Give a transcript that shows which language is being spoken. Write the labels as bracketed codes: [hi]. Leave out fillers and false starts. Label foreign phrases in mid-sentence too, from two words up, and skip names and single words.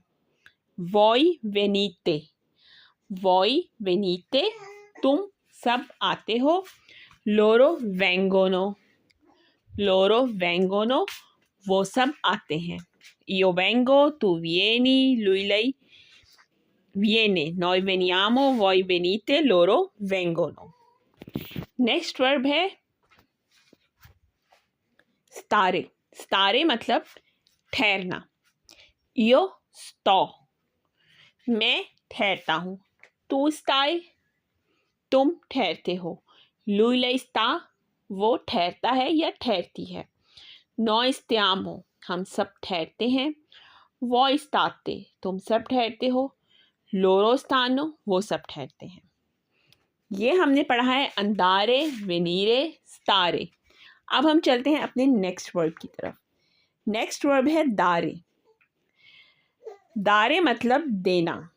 [it] voi venite, voi venite [hi] तुम सब आते हो। [it] loro vengono, loro vengono [hi] वो सब आते हैं। [it] io vengo, tu vieni, lui lei viene, noi veniamo, voi venite, loro vengono। [en] next verb [hi] है स्तारे। स्तारे मतलब ठहरना। [it] io sto [hi] मैं ठहरता हूँ। [it] tu stai [hi] तुम ठहरते हो। [it] lui lei sta [hi] वो ठहरता है या ठहरती है। [it] noi stiamo [hi] हम सब ठहरते हैं। [it] voi state [hi] तुम सब ठहरते हो। [it] loro stanno [hi] वो सब ठहरते हैं। ये हमने पढ़ा है [it] andare, venire, stare. [hi] अब हम चलते हैं अपने [en] next verb [hi] की तरफ। [en] next verb [hi] है दारे। दारे मतलब देना।